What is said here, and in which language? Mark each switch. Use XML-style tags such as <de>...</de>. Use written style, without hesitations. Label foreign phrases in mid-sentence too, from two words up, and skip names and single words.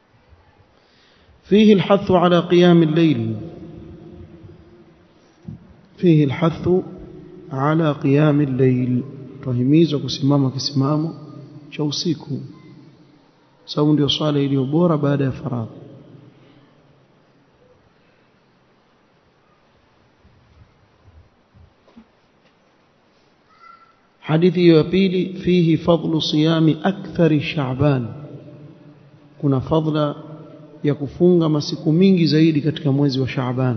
<ar>فيه الحث على قيام الليل فيه الحث على قيام الليل,</ar> <sw>tuhimizwa kusimama kisimamo cha usiku, sababu ndio swala iliyo bora baada ya faradhi. Hadithi ya pili,</sw> <ar>فيه فضل صيام أكثر شعبان,</ar> <sw>kuna fadla ya kufunga masiku mingi zaidi katika mwezi wa Sha'ban.</sw>